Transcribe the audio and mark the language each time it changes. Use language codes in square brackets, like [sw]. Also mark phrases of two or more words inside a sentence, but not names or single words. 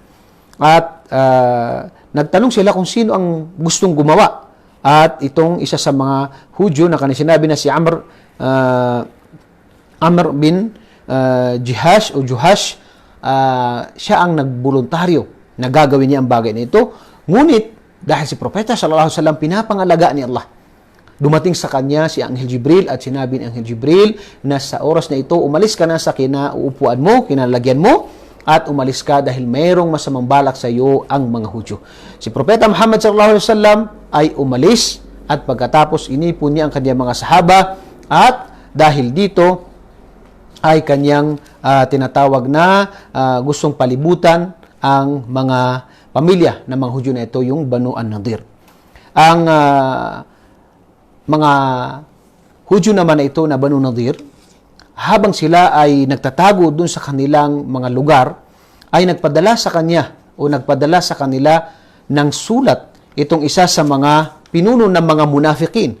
[tl] At nagtanong sila kung sino ang gustong gumawa. At itong isa sa mga Hudyo na kanina sinabi na si Amr bin Juhash, siya ang nagboluntaryo na gagawin niya ang bagay na ito. Ngunit, dahil si Propeta [ar] صلى الله عليه وسلم [tl] pinapangalaga ni Allah, dumating sa kanya si Anghel Jibril at sinabi ni Anghel Jibril na sa oras na ito, umalis ka na sa kinauupuan mo, kinalagyan mo, at umalis ka dahil mayroong masamang balak sa iyo ang mga Hudyo. Si Propeta Muhammad [ar] صلى الله عليه وسلم [tl] ay umalis at pagkatapos inipon niya ang kanyang mga sahaba at dahil dito ay kanyang tinatawag na gustong palibutan ang mga pamilya ng mga Hudyo na ito, yung Banu an-Nadir. Ang mga Hudyo naman na ito na Banu Nadir, habang sila ay nagtatago dun sa kanilang mga lugar, ay nagpadala sa kanya o nagpadala sa kanila ng sulat itong isa sa mga pinuno ng mga munafikin.